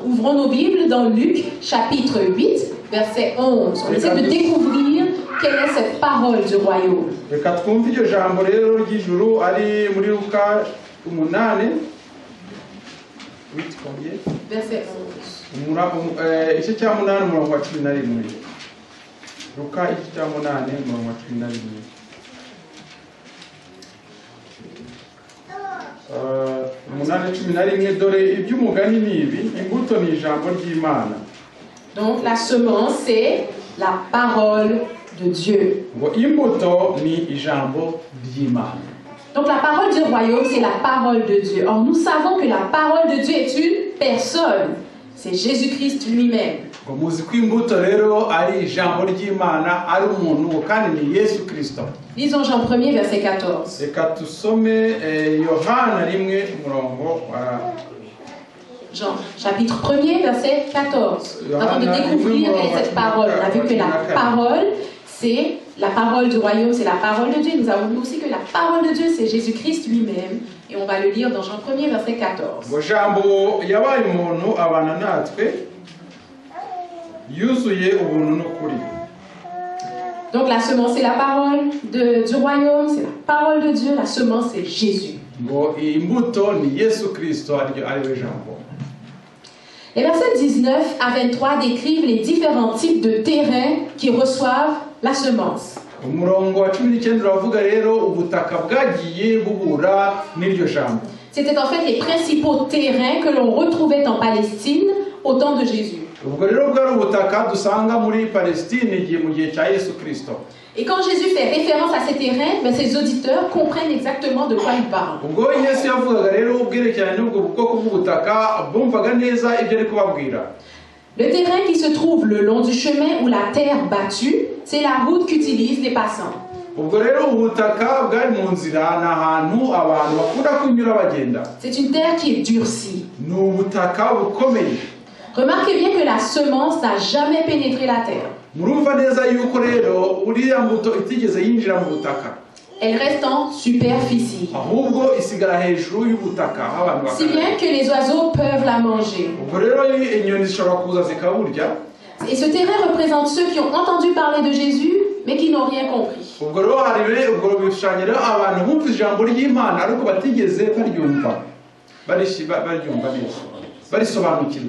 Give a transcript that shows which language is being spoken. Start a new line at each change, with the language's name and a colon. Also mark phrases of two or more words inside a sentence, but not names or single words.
French: Ouvrons nos Bibles dans Luc, chapitre 8, verset 11. On essaie de découvrir quelle est cette parole du royaume. Verset 11.
Kinyarwanda: Luka 8:11 dore iby'umugani ni ibi, imbuto ni ijambo ry'Imana.
French: Donc la semence c'est la parole de Dieu.
Kinyarwanda: Ngo imbuto ni ijambo ry'Imana.
French: Donc la parole du royaume c'est la parole de Dieu. Or nous savons que la parole de Dieu est une personne. C'est Jésus-Christ lui-même.
Kinyarwanda: Muzi ko imbuto rero ari ijambo ry'Imana, ari umuntu kandi ni Yesu Kristo.
French: Lisons Jean 1er verset 14.
Kinyarwanda: Reka tusome Yohana 1 umurongo wa
French: Jean chapitre 1er verset 14. Avant de découvrir cette parole, on a vu que la parole c'est la parole du royaume, c'est la parole de Dieu. Nous avons vu aussi que la parole de Dieu c'est Jésus-Christ lui-même. Et on va le lire dans Jean 1er verset 14.
Kinyarwanda: Ngo jambo yabaye umuntu abana natwe yuzuye ubuntu n'ukuri.
French: Donc la semence c'est la parole du royaume, c'est la parole de Dieu, la semence c'est Jésus.
Kinyarwanda: Ngo imbuto ni Yesu Kristo ariwe jambo.
French: Les versets 19 à 23 décrivent les différents types de terrains qui reçoivent la semence.
Kinyarwanda: Umurongo wa 19 uravuga rero ubutaka bwagiye buhura n'iryo jambo.
French: C'était en fait les principaux terrains que l'on retrouvait en Palestine au temps de Jésus.
Kinyarwanda: Ubwo rero bwari ubutaka dusanga muri Palestine igihe mu gihe cya Yesu Kristo.
French: Et quand Jésus fait référence à ces terrains, ben, ses auditeurs comprennent exactement de quoi il parle.
Kinyarwanda: ubwo Yesu yavugaga rero ubwerekeranye n'ubwo bwoko bw'ubutaka bumvaga neza ibyo ari kubabwira.
French: Le terrain qui se trouve le long du chemin ou la terre battue, c'est la route qu'utilisent les passants.
Kinyarwanda: ubwo rero ubutaka bwari mu nzira ni ahantu abantu bakunda kunyura bagenda.
French: C'est une terre qui est durcie.
Kinyarwanda: ni ubutaka bukomeye.
French: Remarquez bien que la semence n'a jamais pénétré la terre.
Kinyarwanda: murumva neza yuko rero uriya mbuto itigeze yinjira mu butaka,
French: Elle reste en superficie.
Kinyarwanda: ahubwo isigara hejuru y'ubutaka aho abantu
French: Si bien que les oiseaux peuvent la manger.
Kinyarwanda: ubwo rero inyoni zishobora kuza zikaburya.
French: Et ce terrain représente ceux qui ont entendu parler de Jésus, mais qui n'ont rien compris.
Kinyarwanda: ubwo rero ubwo bishushanyo rero abantu bumva ijambo ry'Imana ariko batigeze baryumva neza barisobanukirwa.